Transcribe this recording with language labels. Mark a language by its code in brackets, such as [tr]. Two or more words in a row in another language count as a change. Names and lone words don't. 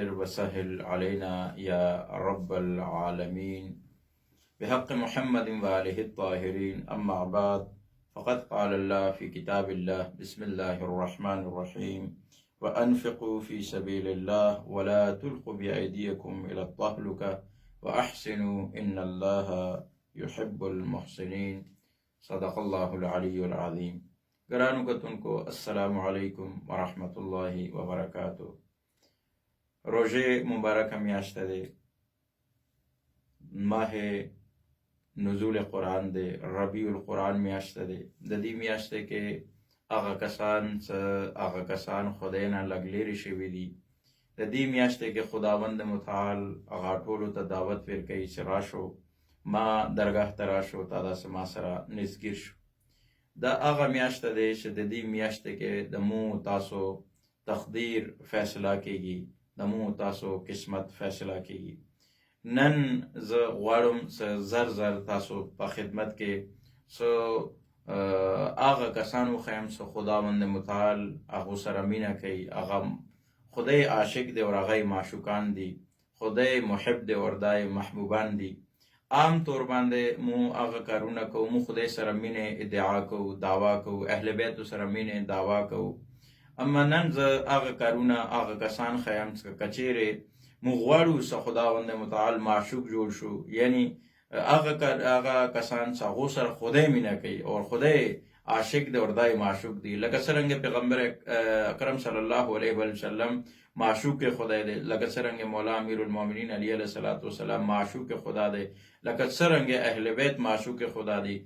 [ar] وسهل علينا يا رب العالمين بحق محمد وآله الطاهرين أما بعد فقد قال الله في كتاب الله بسم الله الرحمن الرحيم وأنفقوا في سبيل الله ولا تلقوا بأيديكم إلى التهلكة وأحسنوا إن الله يحب المحسنين صدق الله العلی العظیم. [ps] گرانو کتونکو [ar] السلام علیکم ورحمت الله وبرکاتہ. [ps] روزه مبارک میاشت ده، [fa] ماه نزول قرآن [ps] ده، [ar] ربیع القرآن [ps] میاشت ده. د دې میاشت کې هغه کسان خدای نه لږ لرې شوي دي. د دې میاشت کې خداوند متعال هغه ټولو ته دعوت ورکوي چې راشو ما درگاه ته راشو، تا داسې ما سره نزدګیر شو. دا هغه میاشت دی چې د دې میاشت کې د مو تاسو تقدیر فیصله کیږي، د مو تاسو قسمت فیصله کیږي. نن زه غواړم چې زر زر تاسو په خدمت کې هغه کسان وښیم چې خداوند متعال هغو سره مینه کوي، هغه خدای عاشق دی او هغه معشوقان دي، خدای محب دی او دای محبوبان دي. عام طور باندې مو هغه کارونه کوو، مو خدای سره مینه ادعا کوو، دعوا کوو، اهل بیتو سره مینه دعوا کوو. اما نن زه هغه کارونه هغه کسان ښیم چې کچیرې مو غواړو چې خداوند متعال معشوق جوړ شو، یعنی هغه کسان چې هغو سره خدای مینه کوي او خدای عاشق دی او دای معشوق دی. لکه څرنګه پیغمبر اکرم [ar] صلی الله علیه وسلم [ps] معشوق خدای دی، لکه څرنګه مولا [ar] امیر المؤمنین علیه السلام [ps] معشوق خدا دی، لکه څرنګه اهل بیت معشوق خدا دی.